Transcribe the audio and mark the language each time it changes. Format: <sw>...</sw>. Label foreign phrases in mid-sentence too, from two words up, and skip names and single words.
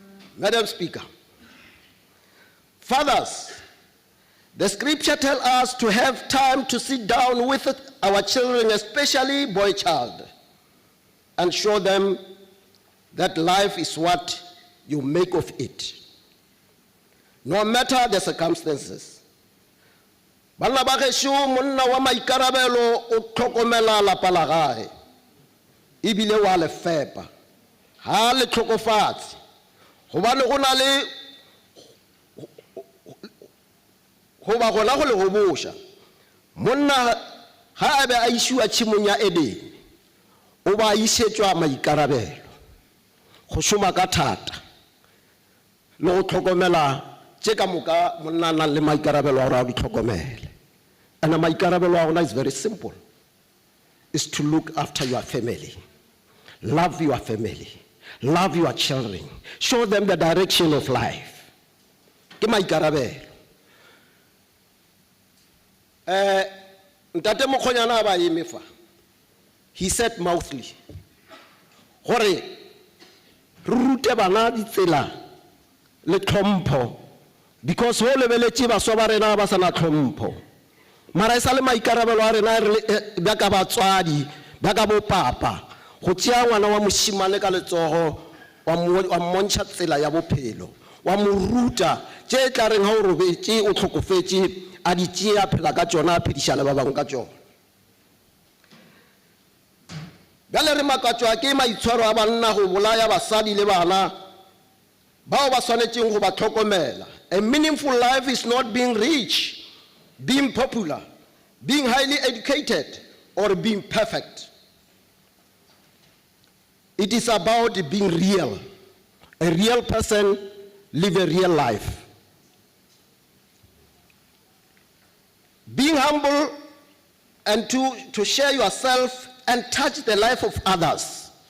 <en>Madam Speaker, Fathers, the scripture tells us to have time to sit down with our children, especially boy child, and show them that life is what you make of it, no matter the circumstances.</en> <nso>Bana ba gešo monna wa maikarabelo o tlhokomela lapa la gae ebile wa le fepa ha le tlhokofatse gobane go na le go ba gona go le go bosha monna ha a be a isiwa tshimong ya Edeni o ba isetswa maikarabelo go šoma ka thata le go tlhokomela tse ka moka monna na le maikarabelo a gore a di tlhokomele.</nso> <en>And</en> <nso>maikarabelo a rona</nso> <en>is very simple. Is to look after your family. Love your family. Love your children. Show them the direction of life.</en> <nso>Ke maikarabelo. Ntate Mokgonyana ba eme fa.</nso> <en>He said mouthly.</en> <nso>Gore re rute bana ditsela le tlhompho because ho lebeletše baswa ba rena ba sana tlhompho. Mara e sa le maikarabelo a rena ba ka batswadi ba ka bo papa go tšea ngwana wa moshimane ka letsogo wa mmontšha tsela ya bophelo wa mo ruta tše tla reng ha o robetse o tlhokofetse a di tšea phela ka tšona a phediša le ba bangwe ka tšona. Bjale re makatswa ke maitshwaro a banna go bolaya basadi le bana bao ba swanetšeng go ba tlhokomela.</nso> <en>A meaningful life is not being rich, being popular, being highly educated, or being perfect. It is about being real. A real person live a real life. Being humble and to share yourself and touch the life of others.</en>